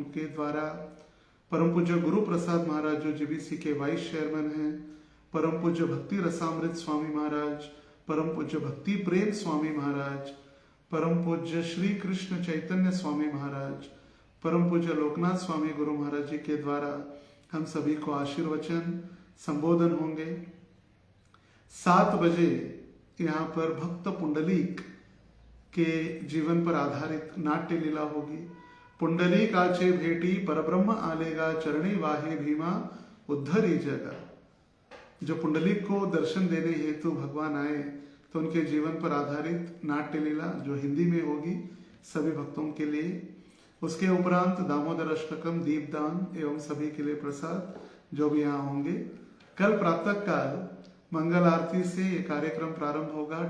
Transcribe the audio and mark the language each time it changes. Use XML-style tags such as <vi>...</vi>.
<hi>उनके द्वारा परम पूज्य गुरु प्रसाद महाराज जो GBC के वाइस चेयरमैन हैं, परम पूज्य भक्ति रसामृत स्वामी महाराज, परम पूज्य भक्ति प्रेम स्वामी महाराज, परम पूज्य श्री कृष्ण चैतन्य स्वामी महाराज, परम पूज्य लोकनाथ स्वामी गुरु महाराज जी के द्वारा हम सभी को आशीर्वचन संबोधन होंगे। 7 बजे यहाँ पर भक्त पुंडलीक के जीवन पर आधारित नाट्य लीला होगी।</hi> <mr>पुंडलीकाचे भेटी परब्रह्म आलेगा, चरणी वाहे भीमा उद्धरी जगा।</mr> <hi>जो पुंडलीक को दर्शन देने हेतु भगवान आए, तो उनके जीवन पर आधारित नाट्य लीला जो हिंदी में होगी सभी भक्तों के लिए। उसके उपरांत दामोदर अष्टकम, दीपदान एवं सभी के लिए प्रसाद जो भी यहाँ होंगे। कल प्रातःकाल मंगल आरती से ये कार्यक्रम प्रारंभ होगा।</hi>